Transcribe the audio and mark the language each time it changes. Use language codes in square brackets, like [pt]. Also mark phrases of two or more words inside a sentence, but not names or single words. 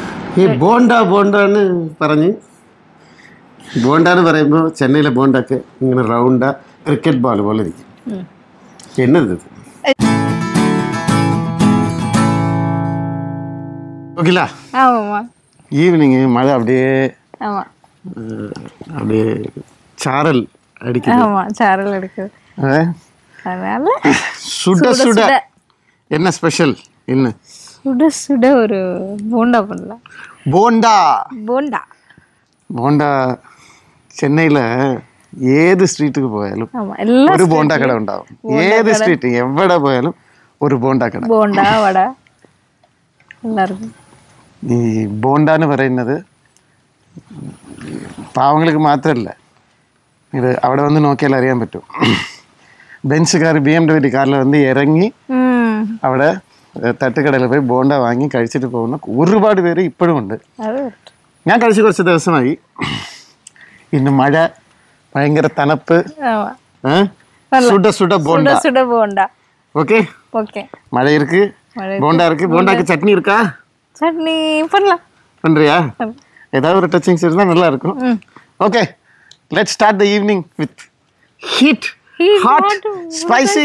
[ml] ഈ ബോണ്ടാന്ന് പറഞ്ഞ് ബോണ്ടാന്ന് പറയുമ്പോൾ ചെന്നൈയിലെ ബോണ്ടൊക്കെ ഇങ്ങനെ റൗണ്ടാ ക്രിക്കറ്റ് ബോൾ പോലെ ഇരിക്കും. [ta] എന്നത് ஓகேலா ஆமாம்மா. ஈவினிங் மழை அப்படியே அப்படியே சாரல் அடிக்குது. ஆமா, சாரல் அடிக்குது. அதனால சுட சுட என்ன ஸ்பெஷல்? என்ன சுட சுட ஒரு போண்டா பண்ணலாம். போண்டா போண்டா போண்டா சென்னையில் [ml] ഏത് സ്ട്രീറ്റുക്ക് പോയാലും ഒരു ബോണ്ട കട ഉണ്ടാവും. ഏത് സ്ട്രീറ്റ് എവിടെ പോയാലും ഒരു ബോണ്ട കട. ബോണ്ട വട എല്ലാവർക്കും. ഈ ബോണ്ട എന്ന് പറയുന്നത് പാവങ്ങൾക്ക് മാത്രമല്ല, ഇത് അവിടെ വന്ന് നോക്കിയാൽ അറിയാൻ പറ്റും. ബെൻസ് കാർ BMW കാറിൽ വന്ന് ഇറങ്ങി അവിടെ തട്ടുകടയിൽ പോയി ബോണ്ട വാങ്ങി കഴിച്ചിട്ട് പോകുന്ന ഒരുപാട് പേര് ഇപ്പോഴും ഉണ്ട്. ഞാൻ കഴിച്ച് കുറച്ച് ദിവസമായി. ഇന്ന് മഴ, ഭയങ്കര തണുപ്പ്, [ta] சுட சுட போண்டா. சுட போண்டா. ஓகே ஓகே. மழை இருக்கு, போண்டா இருக்கு. போண்டாக்கு சட்னி இருக்கா? சட்னி பண்ணலாம். பண்றியா? ஏதாவது ஒரு டச்சிங்ஸ் இருந்தா நல்லா இருக்கும். ஓகே, [en] let's start the evening with heat, hot, spicy.